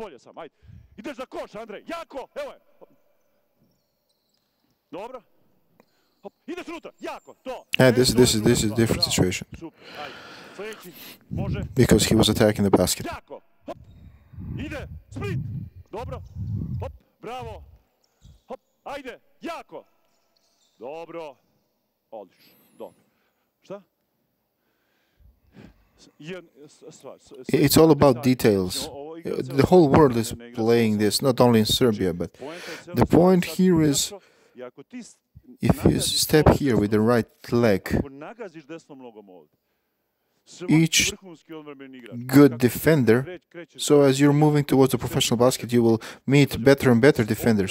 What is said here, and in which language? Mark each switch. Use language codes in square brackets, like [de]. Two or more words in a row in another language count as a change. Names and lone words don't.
[en] And this is a different situation because he was attacking the basket. [sr] Bravo. Hop, ajde, jako. Dobro. Odlično. Dobro. Šta? [en] It's all about details. The whole world is playing this, not only in Serbia, but the point here is if you step here with the right leg, each good defender, so as you're moving towards the professional basket, you will meet better and better defenders.